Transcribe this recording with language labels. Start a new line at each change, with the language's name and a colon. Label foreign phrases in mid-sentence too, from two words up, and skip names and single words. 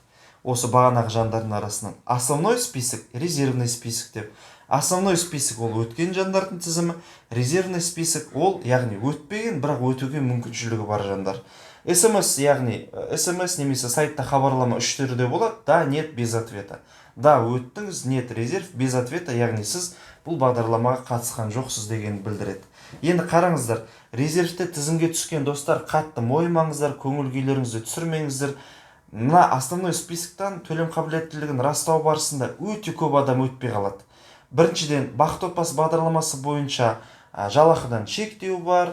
Kazakh: Осы бағанағы жандардың арасынан
Russian: основной список, резервный список
Kazakh: деп.
Russian: Основной список
Kazakh: ол өткен жандардың тізімі,
Russian: резервный список
Kazakh: ол, яғни өтпеген, бірақ өтуге мүмкіншілігі бар жандар. СМС, яғни СМС немесе сайтта хабарлама 3 түрде болады.
Russian: Да, нет, без ответа. Да, өттіңіз, нет, резерв, без ответа,
Kazakh: яғни сіз бұл бағдарламаға қатысқан жоқсыз деген білдіреді. Енді қараңыздар, резервте тізімге түскен достар, қатты мойымаңыздар, көңіл күйлеріңізді түсірмеңіздер. Мына
Russian: основной списоктан
Kazakh: төлем қабілеттілігін растау барысында өте көп адам өтпей қалады. Біріншіден, бақытты отбасы бағдарламасы бойынша жалақыдан шектеу бар.